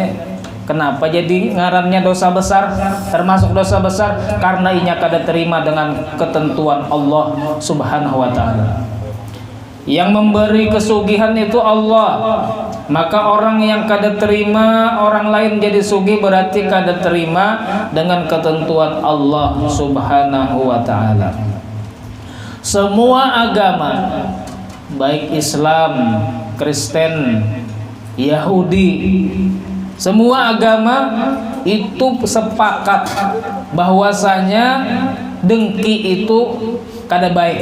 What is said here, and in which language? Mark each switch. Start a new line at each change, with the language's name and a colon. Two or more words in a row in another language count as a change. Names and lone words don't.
Banjar: Kenapa jadi ngarannya dosa besar? Termasuk dosa besar karena inya kada terima dengan ketentuan Allah
Arabic: سبحانه وتعالى.
Banjar: Yang memberi kesugihan itu Allah. Maka orang yang kada terima orang lain jadi sugih berarti kada terima dengan ketentuan Allah
Arabic: سبحانه وتعالى.
Banjar: Semua agama, baik Islam, Kristen, Yahudi, semua agama itu sepakat bahwasanya dengki itu kada baik.